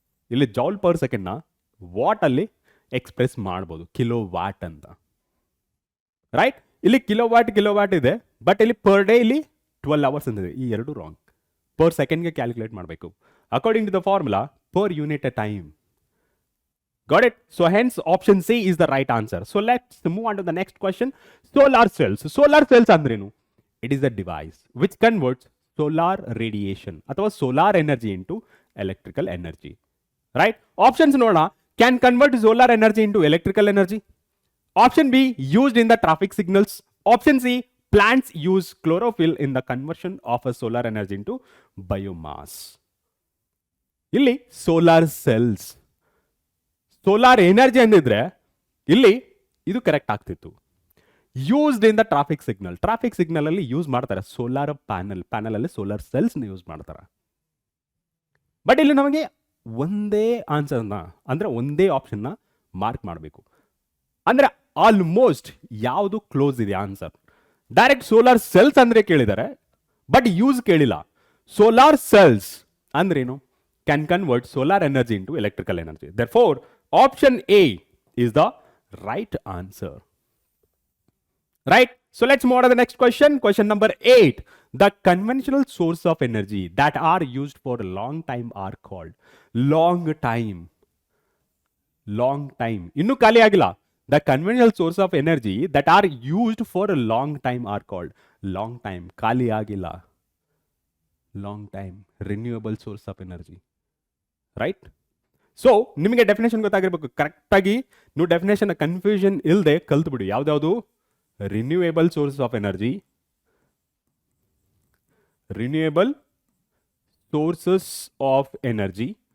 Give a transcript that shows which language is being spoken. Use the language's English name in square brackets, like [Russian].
[Kannada] ಇಲ್ಲಿ joule per ಸೆಕೆಂಡ್ನ what ಅಲ್ಲಿ express ಮಾಡ್ಬೋದು, ಕಿಲೋ ವಾಟ್ ಅಂತ, ರೈಟ್? ಇಲ್ಲಿ ಕಿಲೋ ವಾಟ್ ಇದೆ, ಬಟ್ ಇಲ್ಲಿ ಪರ್ ಡೇ ಇಲ್ಲಿ 12 ಅವರ್ಸ್ ಅಂತಿದೆ. ಈ ಎರಡು ರಾಂಗ್. [English] per ಸೆಕೆಂಡ್ಗೆ calculate [Kannada] ಮಾಡಬೇಕು [English] According to the formula per unit a time. Got it? So hence option C is the right answer. So let's move on to the next question. Solar cells. Solar cells andrenu? It is a device which converts solar radiation ಅಥವಾ solar energy into electrical energy. Right? [Kannada] Options ನೋಡೋಣ. [English] Can convert solar energy into electrical energy. Option B, used in the traffic signals. Option C, plants use chlorophyll in the conversion of a solar energy into biomass. [Kannada] ಇಲ್ಲಿ solar cells, solar energy ಅಂದಿದ್ರೆ ಇಲ್ಲಿ ಇದು correct ಆಗ್ತಿತ್ತು. [English] Used in the traffic signal. Traffic signal ಅಲ್ಲಿ use ಮಾಡ್ತಾರೆ solar panel ಅಲ್ಲಿ solar cells use ಮಾಡ್ತಾರೆ. [Kannada] But ಇಲ್ಲಿ ನಮಗೆ ಒಂದೇ ಆನ್ಸರ್ನ ಅಂದ್ರೆ ಒಂದೇ ಆಪ್ಷನ್ನ ಮಾರ್ಕ್ ಮಾಡಬೇಕು. ಅಂದ್ರೆ ಆಲ್ಮೋಸ್ಟ್ ಯಾವುದು ಕ್ಲೋಸ್ ಇದೆ ಆನ್ಸರ್. ಡೈರೆಕ್ಟ್ ಸೋಲಾರ್ ಸೆಲ್ಸ್ ಅಂದ್ರೆ ಕೇಳಿದ್ದಾರೆ, ಬಟ್ ಯೂಸ್ ಕೇಳಿಲ್ಲ. [English] Solar cells ಅಂದ್ರೇನು? Can convert solar energy into electrical energy. Therefore, option A is the right answer. Right? So let's move on to the next question. Question number 8. The conventional source of energy that are used for a long time are called. Long time. Long time. [Kannada] Innu kali agila. [English] The conventional source of energy that are used for a long time are called. Long time. [Kannada] Kali agila. [English] Long time. Renewable source of energy. [Kannada] Right? So ನಿಮಗೆ definition ಗೊತ್ತಾಗಿರ್ಬೇಕು. ಕರೆಕ್ಟಾಗಿ ನೀವು definition confusion ಇಲ್ಲದೆ ಕಲ್ತ್ಬಿಡಿ. ಯಾವ್ದಾವುದು? [English] Renewable source of energy, renewable sources of energy.